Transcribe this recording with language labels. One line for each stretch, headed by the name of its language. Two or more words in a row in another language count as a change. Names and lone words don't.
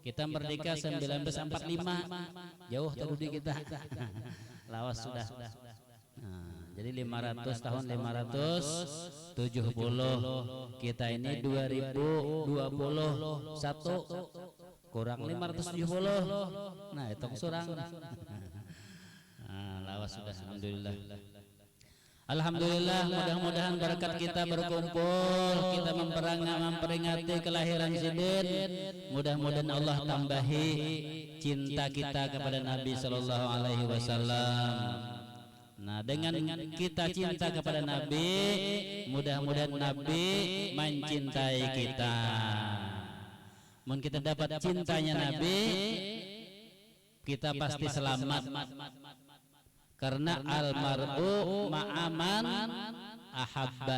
Indonesian: Kita merdeka 1945. Jauh tadi kita. Lawas sudah. Nah, jadi 500 tahun 570. Kita ini 2021 kurang 570. Nah, itu surang. Nah, lawas sudah. Alhamdulillah. Alhamdulillah, mudah-mudahan berkat kita berkumpul, kita memperingati kelahiran Sidin, mudah-mudahan Allah tambahi cinta kita kepada Nabi
Arabic: sallallahu alaihi wasallam.
Indonesian: Nah, dengan kita cinta kepada Nabi, mudah-mudahan Nabi mencintai kita. Mun kita dapat cintanya Nabi, kita pasti selamat.
Arabic: Karena almar'u ma'aman ahabba.